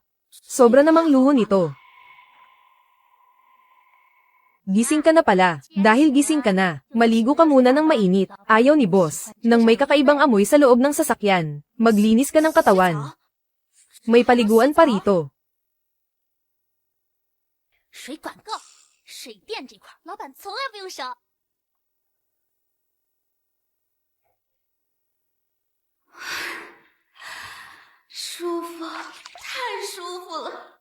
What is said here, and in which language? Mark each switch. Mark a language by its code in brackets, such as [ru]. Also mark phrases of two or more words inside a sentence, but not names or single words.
[tl] Sobra namang luho nito. Gising ka na pala. Dahil gising ka na, maligo ka muna ng mainit. Ayaw ni boss, nang may kakaibang amoy sa loob ng sasakyan. Maglinis ka ng katawan. May paliguan pa rito. [zh] 水管够，水电这块老板从来不用少。舒服，太舒服了。